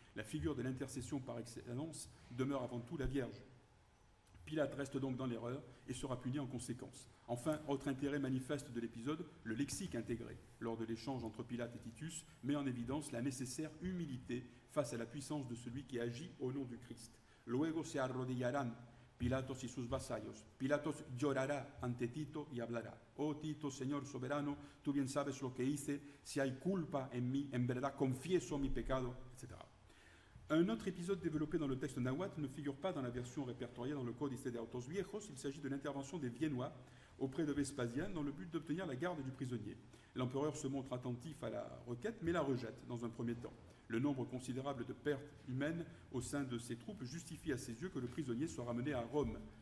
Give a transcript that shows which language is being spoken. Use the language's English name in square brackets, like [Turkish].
[French] La figure de l'intercession par excellence demeure avant tout la Vierge. Pilate reste donc dans l'erreur et sera puni en conséquence. Enfin, autre intérêt manifeste de l'épisode, le lexique intégré lors de l'échange entre Pilate et Titus met en évidence la nécessaire humilité face à la puissance de celui qui agit au nom du Christ. [Spanish] Luego se arrodillarán Pilatos y sus vasallos. Pilatos llorará ante Tito y hablará. Oh Tito, Señor soberano, tú bien sabes lo que hice. Si hay culpa en mí, en verdad confieso mi pecado, etc. [French] Un autre épisode développé dans le texte nahuatl ne figure pas dans la version répertoriée dans le Códice de Autos Viejos. Il s'agit de l'intervention des Viennois auprès de Vespasien dans le but d'obtenir la garde du prisonnier. L'empereur se montre attentif à la requête, mais la rejette dans un premier temps. Le nombre considérable de pertes humaines au sein de ses troupes justifie à ses yeux que le prisonnier soit ramené à Rome.